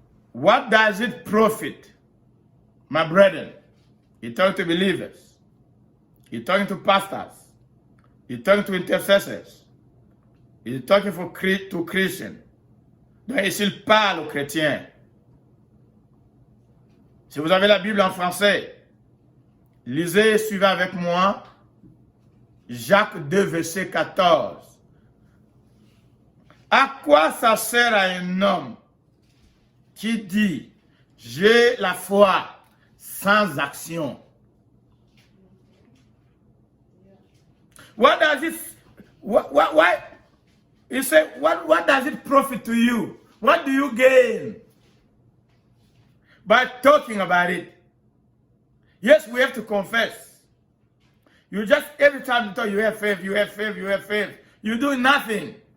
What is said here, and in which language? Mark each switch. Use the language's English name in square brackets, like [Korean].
[English] What does it profit, my brethren? He's talking to believers. He's talking to pastors. He's talking to intercessors. He's talking to Christians. [French] Donc il parle aux chrétiens. Si vous avez la Bible en français, lisez et suivez avec moi Jacques 2, verset 14. À quoi ça sert à un homme qui dit « J'ai la foi sans action » [English] What does it, why? He said, what does it profit to you? What do you gain by talking about it? Yes, we have to confess. You just, every time you talk, you have faith, you have faith, you have faith. You do nothing.